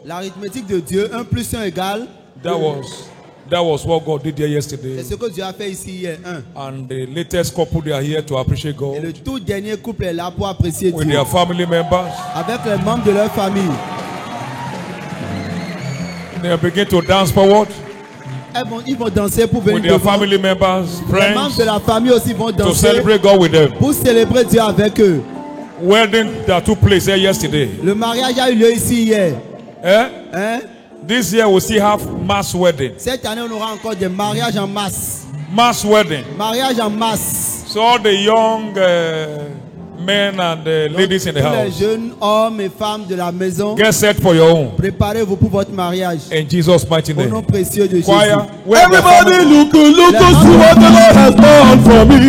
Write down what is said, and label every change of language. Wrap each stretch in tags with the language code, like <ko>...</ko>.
<fr>L'arithmétique de Dieu, 1 plus 1 égale.</fr> <en>That was what God did here</en> <fr>C'est</fr> <en>yesterday.</en> <fr>ce que Dieu a fait ici hier. 1.</fr> <en>And the latest couple they are here to appreciate</en> <fr>Et le</fr> <en>God</en> <fr>tout dernier couple est là pour apprécier</fr> <en>with</en> <fr>Dieu.</fr> <en>their family members.</en> <fr>Avec les membres de leur famille.</fr> <en>They begin to dance forward</en> <fr>Ils vont danser pour venir</fr> <en>with their</en> <fr>devant.</fr> <en>family members,</en> <fr>Les membres</fr> <en>friends,</en> <fr>de la famille aussi vont</fr> <en>to</en> <fr>danser</fr> <en>celebrate God with them.</en> <fr>pour célébrer Dieu avec eux.</fr> <en>Wedding that took place here yesterday.</en> <fr>Le mariage a eu lieu ici hier.</fr> <en>Eh?</en> <fr>Hein?</fr> <en>This year we'll still have mass wedding.</en> <fr>Cette année, on aura encore des mariages en masse.</fr> <en>Mass wedding.</en> <fr>Mariage en masse.</fr> <en>So all the young men and ladies in the</en> <fr>Tous les</fr> <en>house,</en> <fr>jeunes hommes et femmes de la maison,</fr> <en>get set for your own.</en> <fr>préparez-vous pour votre mariage.</fr> <en>In Jesus' mighty</en> <fr>Au nom</fr> <en>name.</en> <fr>précieux de Jésus.</fr> <en>Choir, where the everybody family- look to see what the Lord has done for me.</en>